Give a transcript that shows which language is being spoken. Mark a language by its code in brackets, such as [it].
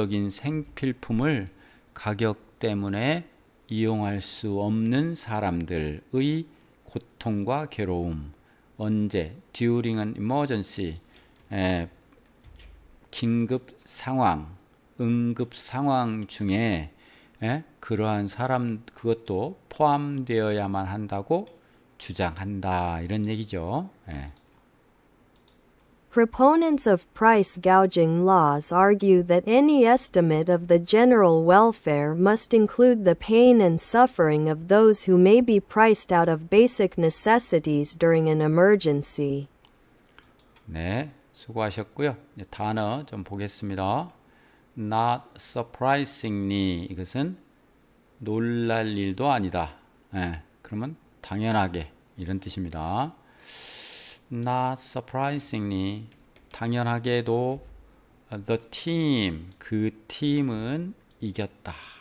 [ko] 생필품을 가격 때문에 이용할 수 없는 사람들의 고통과 괴로움 언제 [en] during an emergency [ko] 긴급 상황 응급 상황 중에 그러한 사람 그것도 포함되어야만 한다고 주장한다 이런 얘기죠. [en] Proponents of price gouging laws argue that any estimate of the general welfare must include the pain and suffering of those who may be priced out of basic necessities during an emergency. [ko] 네, 수고하셨고요. 이제 단어 좀 보겠습니다. [en] Not surprisingly [ko] 이것은 놀랄 일도 아니다. 그러면 당연하게 이런 뜻입니다. [en] Not surprisingly [ko] 당연하게도 [en] the team [ko] 그 팀은 이겼다.